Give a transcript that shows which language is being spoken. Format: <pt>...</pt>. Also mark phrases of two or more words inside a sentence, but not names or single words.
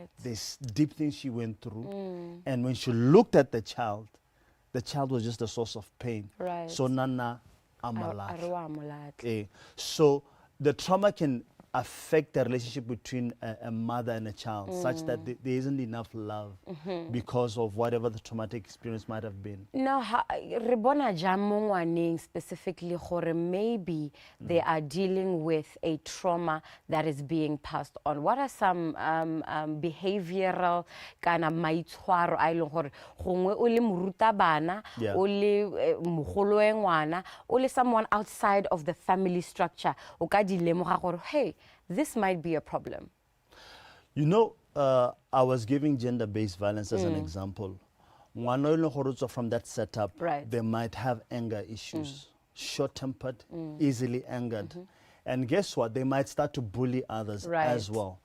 <en>This deep thing she went through. And when she looked at the child was just a source of pain. Right. So nana amalat. So the trauma can affect the relationship between a mother and a child, such that there isn't enough love because of whatever the traumatic experience might have been. Now,</en> <tn>re bona jang mo ngwaneng specifically gore</tn> <en>maybe they are dealing with a trauma that is being passed on. What are some behavioral kind of</en> <tn>maitshwaro a ileng gore gongwe o le morutabana, o le mogolo e ngwana, o le</tn> <en>someone outside of the family structure,</en> <tn>o ka di lemoga gore hey,</tn> <en>this might be a problem? You know, I was giving gender-based violence as an example. From that setup, they might have anger issues, short-tempered, easily angered. And guess what? They might start to bully others as well.</en>